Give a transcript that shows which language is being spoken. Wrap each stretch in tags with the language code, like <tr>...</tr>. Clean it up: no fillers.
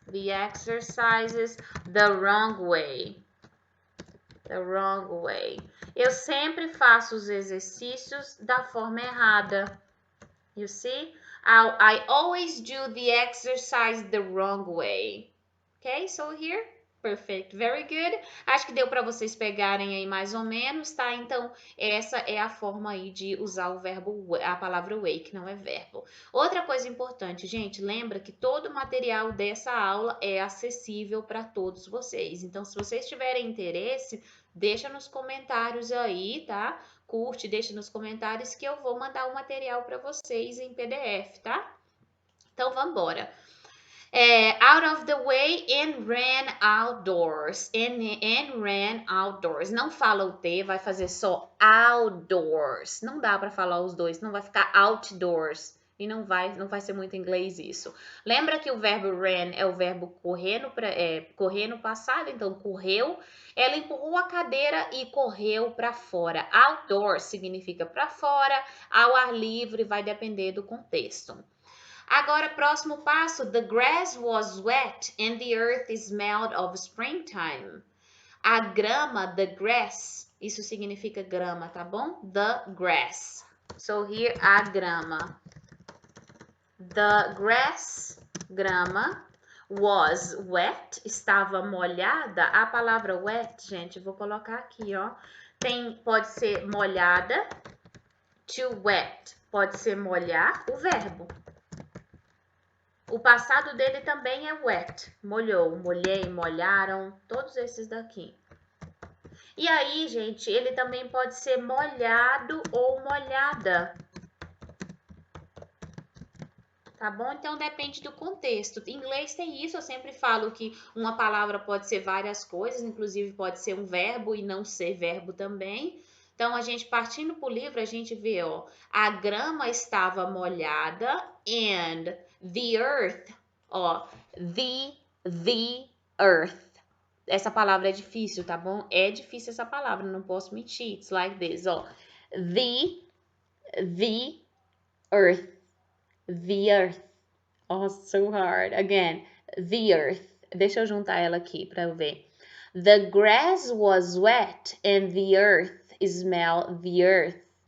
<en>The exercises the wrong way. The wrong way.</en> <pt>Eu sempre faço os exercícios da forma errada.</pt> <en>You see? I always do the exercise the wrong way. Okay, so here, perfect, very good.</en> <pt>Acho que deu para vocês pegarem aí mais ou menos, tá? Então, essa é a forma aí de usar o verbo, a palavra way, que não é verbo. Outra coisa importante, gente, lembra que todo o material dessa aula é acessível para todos vocês. Então, se vocês tiverem interesse, deixa nos comentários aí, tá? Curte, deixa nos comentários que eu vou mandar o material para vocês em PDF, tá? Então, vamos embora.</pt> <en>Out of the way and ran outdoors. And ran outdoors.</en> <pt>Não fala o T, vai fazer só outdoors. Não dá para falar os dois, não vai ficar outdoors. E não vai ser muito inglês isso. Lembra que o verbo ran é o verbo correr no passado, então correu. Ela empurrou a cadeira e correu para fora. Outdoors significa para fora, ao ar livre, vai depender do contexto. Agora, próximo passo.</pt> <en>The grass was wet and the earth smelled of springtime.</en> <pt>A grama, the grass, isso significa grama, tá bom?</pt> <en>The grass. So here,</en> <pt>a grama.</pt> <en>The grass, grama, was wet,</en> <pt>estava molhada. A palavra wet, gente, vou colocar aqui, ó. Pode ser molhada. To wet, pode ser molhar, o verbo. O passado dele também é wet. Molhou, molhei, molharam, todos esses daqui. E aí, gente, ele também pode ser molhado ou molhada. Tá bom? Então, depende do contexto. Em inglês tem isso, eu sempre falo que uma palavra pode ser várias coisas, inclusive pode ser um verbo e não ser verbo também. Então, a gente partindo pro livro, a gente vê, ó, a grama estava molhada</pt> <en>and the earth,</en> <pt>ó, the earth. Essa palavra é difícil, tá bom? É difícil essa palavra, não posso mentir.</pt> <en>It's like this, ó. The earth. The earth. Oh, so hard. Again, the earth.</en> <pt>Deixa eu juntar ela aqui para eu ver.</pt> <en>The grass was wet and the earth smelled the earth.</en>